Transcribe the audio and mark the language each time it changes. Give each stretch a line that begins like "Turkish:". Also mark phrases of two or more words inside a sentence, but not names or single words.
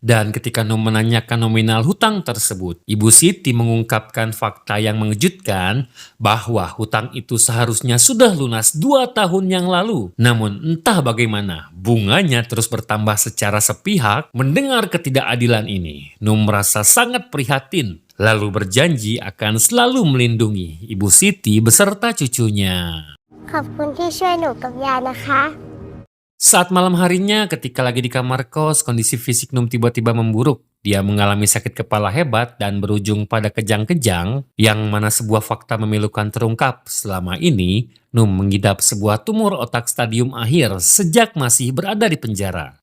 Indonesian: Dan ketika Num menanyakan nominal hutang tersebut, Ibu Siti mengungkapkan fakta yang mengejutkan bahwa hutang itu seharusnya sudah lunas 2 tahun yang lalu. Namun entah bagaimana bunganya terus bertambah secara sepihak. Mendengar ketidakadilan ini, Num merasa sangat prihatin, lalu berjanji akan selalu melindungi Ibu Siti beserta cucunya.
Thai: ขอบคุณที่ช่วยหนูกับยายนะคะ
Indonesian: Saat malam harinya ketika lagi di kamar kos, kondisi fisik Num tiba-tiba memburuk. Dia mengalami sakit kepala hebat dan berujung pada kejang-kejang, yang mana sebuah fakta memilukan terungkap. Selama ini, Num mengidap sebuah tumor otak stadium akhir sejak masih berada di penjara.